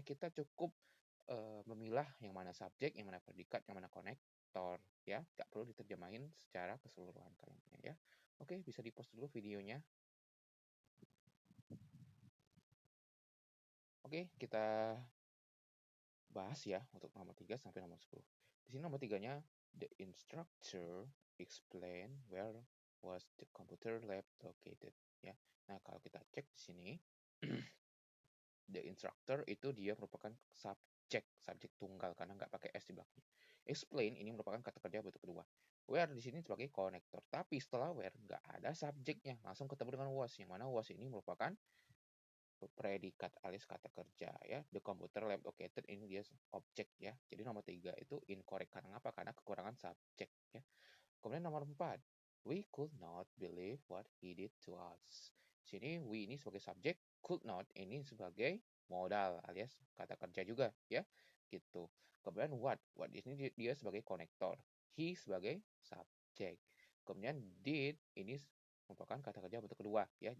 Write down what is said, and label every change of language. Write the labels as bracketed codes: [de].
[id] Kita cukup memilah yang mana subjek, yang mana predikat, yang mana konektor ya. Nggak perlu diterjemahin secara keseluruhan kalimatnya ya. Oke, bisa di-pause dulu videonya. Oke, kita bahas ya untuk nomor 3 sampai nomor 10. Di sini nomor 3-nya, [en] the instructor explain where was the computer lab located ya. [id] Nah, kalau kita cek di sini the instructor itu dia merupakan subjek tunggal karena nggak pakai s di belakangnya. Explain ini merupakan kata kerja bentuk kedua. Where di sini sebagai konektor, tapi setelah where nggak ada subjeknya, langsung ketemu dengan was, yang mana was ini merupakan predikat alias kata kerja ya. [en] The computer lab located [id] ini dia objek ya. Jadi nomor 3 itu incorrect karena apa? Karena kekurangan subjek ya. Kemudian nomor 4, [en] we could not believe what he did to us. [id] Sini we ini sebagai subjek, could not ini sebagai modal alias kata kerja juga ya. Gitu. Kemudian what ini dia sebagai konektor. He sebagai subjek. Kemudian did ini merupakan kata kerja bentuk kedua ya.